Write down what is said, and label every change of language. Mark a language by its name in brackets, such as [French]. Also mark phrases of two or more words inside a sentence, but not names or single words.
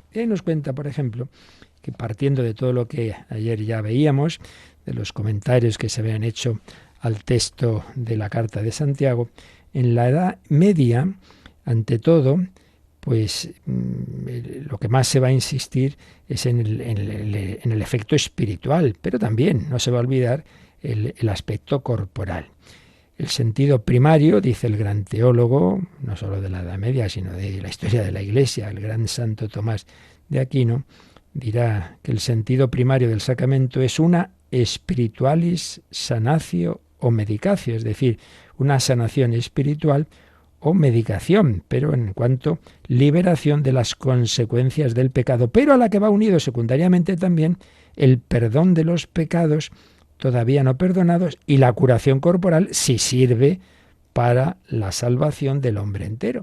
[Spanish] Y ahí nos cuenta, por ejemplo, que partiendo de todo lo que ayer ya veíamos, de los comentarios que se habían hecho al texto de la carta de Santiago, en la Edad Media, ante todo, pues lo que más se va a insistir es en el efecto espiritual, pero también no se va a olvidar el aspecto corporal. El sentido primario, dice el gran teólogo, no solo de la Edad Media, sino de la historia de la Iglesia, el gran santo Tomás de Aquino, dirá que el sentido primario del sacramento es una [Latin] spiritualis sanatio [Spanish] o medicatio, es decir, una sanación espiritual o medicación, pero en cuanto liberación de las consecuencias del pecado, pero a la que va unido secundariamente también el perdón de los pecados todavía no perdonados y la curación corporal si sirve para la salvación del hombre entero.